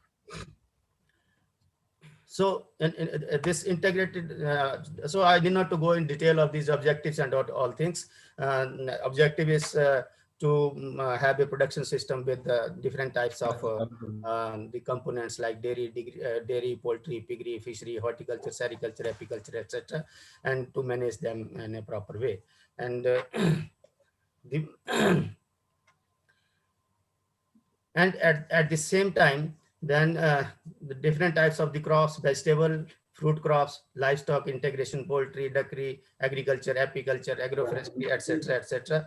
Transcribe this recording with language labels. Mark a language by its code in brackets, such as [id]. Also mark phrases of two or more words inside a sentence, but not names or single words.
[en] So this integrated, so I did not to go in detail of these objectives and all things. Objective is to have a production system with different types of the components like dairy, poultry, piggery, fishery, horticulture, sericulture, apiculture, etc., and to manage them in a proper way. And and at the same time, then the different types of the crops, vegetable, fruit crops, livestock integration, poultry, duckery, agriculture, apiculture, agroforestry, etc., etc.